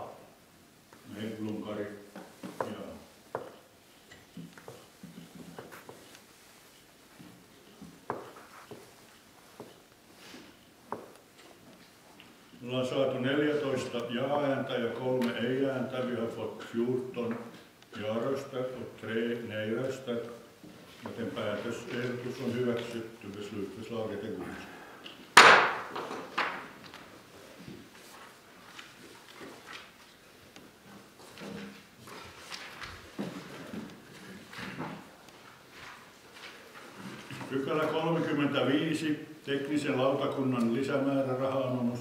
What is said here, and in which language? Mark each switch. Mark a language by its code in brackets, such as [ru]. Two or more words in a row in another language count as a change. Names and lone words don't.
[fi] Heiblum Kari ja me ollaan saatu 14 ja-ääntä ja 3 ei-ääntä. [sv] Vi har fått 14 ja-röster och 3 nej-röster. [fi] Joten päätösehdotus on hyväksytty. [sv] Beslutsförslaget är godkänt. [fi] Pykälä 35. Teknisen lautakunnan lisämääräraha-anomus.